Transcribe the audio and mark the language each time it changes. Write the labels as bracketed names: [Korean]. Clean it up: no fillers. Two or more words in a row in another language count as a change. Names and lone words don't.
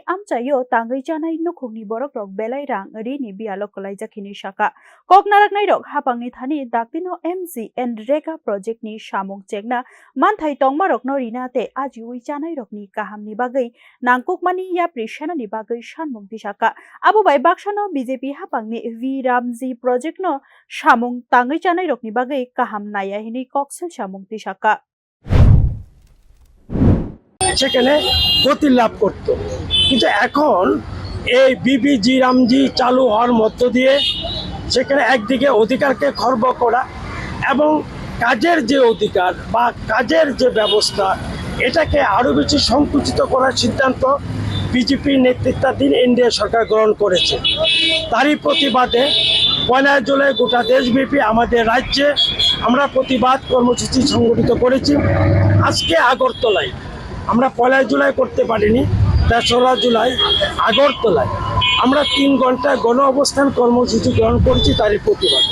[Kok Borok] amchayo tangai chanai nukhungni borok rok belai rang rini bialok kolaijakini saka koknaraknai rok hapangni thani daktino MZNREGA project ni samung chekna manthai tongma rok no rinate ajiui chanai rokni kahamni bagai nangkuk mani yapri shenani bagai shanmung tisaka abo bai baksano BJP hapangni V Ramji project no samung tangai chanai rokni bagai kaham naya hini koksil samung tisaka [Bangla] সেখানে গতি লাভ করত কিন্তু এখন এই বিবিজি রামজি চালু হওয়ার মধ্য দিয়ে সেখানে একদিকে অধিকারকে খর্ব করা এবং কাজের যে অধিকার বা কাজের যে ব্যবস্থা এটাকে আরো বেশি সংকুচিত করার সিদ্ধান্ত বিজেপি নেতৃত্বাধীন এনডিএ সরকার গ্রহণ করেছে তারই প্রতিবাদে ১ জুলাই গোটা দেশব্যাপী আমাদের রাজ্যে আমরা প্রতিবাদ কর্মসূচি সংগঠিত করেছি আজকে আগরতলায় আমরা ১ জুলাই করতে পারিনি ৩রা জুলাই আগরতলায় আমরা ৩ ঘন্টা গণ অবস্থান কর্মসূচি গ্রহণ করেছি তারই প্রতিবাদে